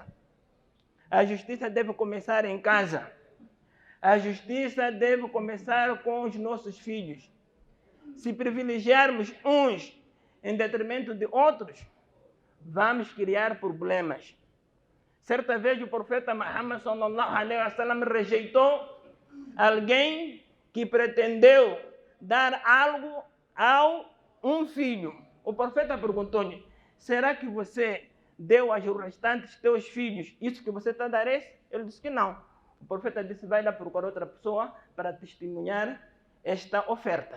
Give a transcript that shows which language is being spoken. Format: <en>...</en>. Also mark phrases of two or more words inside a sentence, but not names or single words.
<pt>A justiça deve começar em casa. A justiça deve começar com os nossos filhos. Se privilegiarmos uns em detrimento de outros, vamos criar problemas. Certa vez o profeta Muhammad</pt> <ar>صلى الله عليه وسلم</ar> <pt>rejeitou alguém que pretendeu dar algo a um filho. O profeta perguntou-lhe, será que você deu aos restantes teus filhos isso que você está a dar? Ele disse que não. O profeta disse, vai lá procurar outra pessoa para testemunhar esta oferta.</pt>